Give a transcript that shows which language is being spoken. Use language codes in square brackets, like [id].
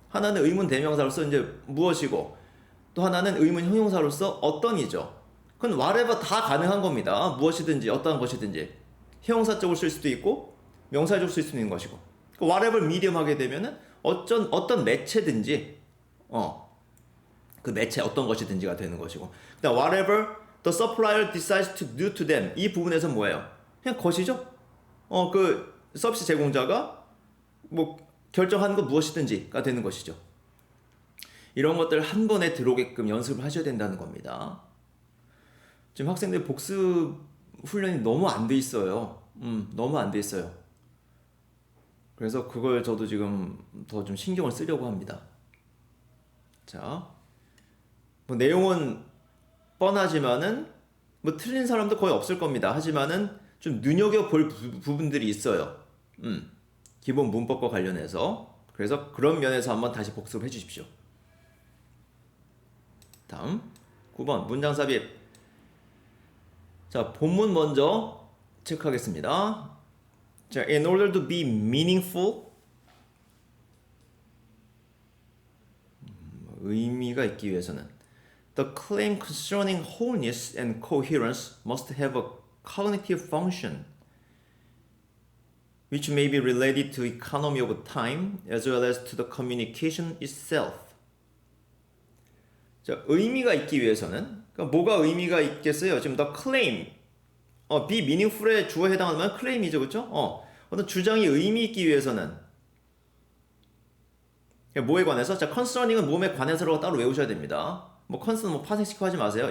[ko] 하나는 의문 대명사로서 이제 무엇이고, 또 하나는 의문 형용사로서 어떤이죠. 그건 whatever 다 가능한 겁니다. 무엇이든지, 어떠한 것이든지. 형용사적으로 쓸 수도 있고, 명사적으로 쓸 수 있는 것이고. whatever medium 하게 되면은, 어떤 매체든지, 그 매체 어떤 것이든지가 되는 것이고. [en] 그다음 whatever the supplier decides to do to them. [ko] 이 부분에서 뭐예요? 그냥 것이죠. 그 서비스 제공자가 뭐 결정하는 거 무엇이든지가 되는 것이죠. 이런 것들 한 번에 들어오게끔 연습을 하셔야 된다는 겁니다. 지금 학생들 복습 훈련이 너무 안 돼 있어요. 너무 안 돼 있어요. 그래서 그걸 저도 지금 더 좀 신경을 쓰려고 합니다. 자, 뭐 내용은 뻔하지만은 뭐 틀린 사람도 거의 없을 겁니다. 하지만은 좀 눈여겨볼 부분들이 있어요. 기본 문법과 관련해서. 그래서 그런 면에서 한번 다시 복습해 주십시오. 다음 9번 문장 삽입. 자, 본문 먼저 체크하겠습니다. [en] 자, in order to be meaningful, [ko] 의미가 있기 위해서는 [en] the claim concerning wholeness and coherence must have a cognitive function which may be related to economy of time as well as to the communication itself. [ko] 자, 의미가 있기 위해서는 그러니까 뭐가 의미가 있겠어요? 지금 the claim, be meaningful에 주어에 해당하면 claim이죠, 그렇죠? 어떤 주장이 의미 있기 위해서는 뭐에 관해서? 자, concerning은 몸에 관해서라고 따로 외우셔야 됩니다. 뭐 concern 뭐 파생시키고 하지 마세요.